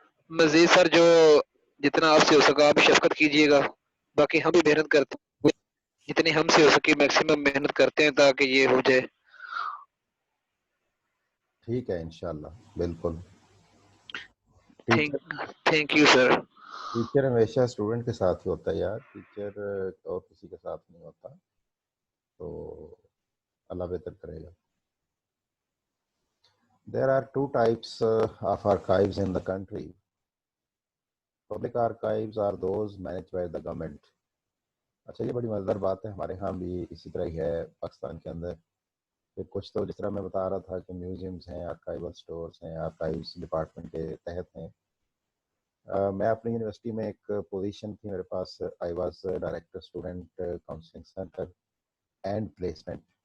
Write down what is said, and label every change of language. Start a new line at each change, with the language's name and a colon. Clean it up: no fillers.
Urdu: مزید سر جو جتنا آپ سے ہو سکا آپ شفقت کیجیے گا, باقی ہم بھی محنت کرتے ہیں جتنی ہم سے ہو سکی میکسیمم محنت کرتے ہیں تاکہ یہ ہو جائے. ٹھیک ہے انشاءاللہ, بالکل. Thank you sir. ٹیچر ہمیشہ اسٹوڈنٹ کے ساتھ ہی ہوتا ہے یار, ٹیچر اور کسی کے ساتھ نہیں ہوتا. تو اللہ بہتر کرے گا.
English: There are 2 types of archives in the country. Public archives are those managed by the government.
Urdu: اچھا, یہ بڑی مزیدار بات ہے. ہمارے ہاں بھی اسی طرح ہی ہے پاکستان کے اندر. کچھ تو جس طرح میں بتا رہا تھا کہ میوزیمز ہیں, آرکائیول سٹورز ہیں, آرکائیوز ڈپارٹمنٹ کے تحت ہیں. میں اپنی یونیورسٹی میں ایک پوزیشن تھی میرے پاس,
English: I was director student counselling centre and placement.